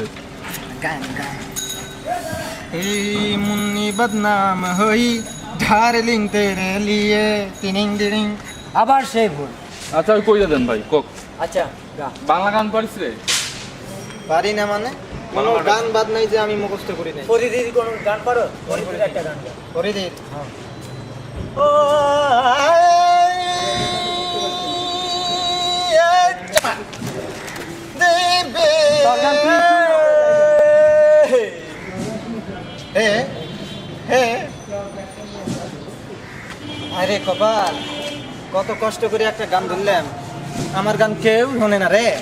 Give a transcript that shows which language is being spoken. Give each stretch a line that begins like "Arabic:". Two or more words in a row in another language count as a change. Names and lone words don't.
Bangla: গান গান
Hindi: मुन्नी बदनाम हुई डार्लिंग तेरे लिए टिनिंग डिडिंग।
Bangla: আবার সেই ভুল। আচ্ছা ওই কইরা দেন ভাই কক। আচ্ছা গা বাংলা গান পারিস রে? পারি না মানে কোনো গান বাদ নাই যে আমি মুখস্থ করি নাই। ফরিদির কোন গান পারো? ফরিদির একটা গান গাও। ফরিদির ও দেবে হে হে আরে কপাল কত কষ্ট করে একটা গান ধরলাম আমার গান কেউ শোনে না রে।